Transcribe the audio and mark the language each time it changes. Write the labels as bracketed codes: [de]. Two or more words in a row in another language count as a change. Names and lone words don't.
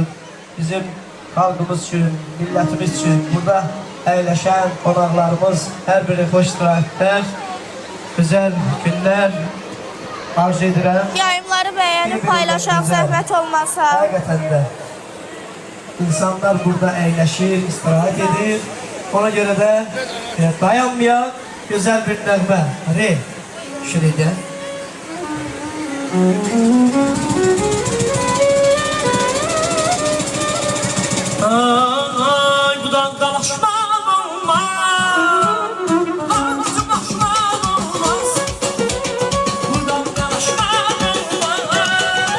[az] Bizim xalqımız üçün, millətimiz üçün burada əyləşən qonaqlarımız hər biri xoş istirahətlər, gözəl günlər arzu edirəm. Yayımları bəyənib paylaşan zəhmət olmasa. Həqiqətən də insanlar burada əyləşir, istirahət edir. Ona görə də dayanmayan gözəl bir nəğmə. Hadi, şuraya. Ay, budan dalaşmam olmaz. Dalaşmam olmaz. Budan dalaşmam olmaz.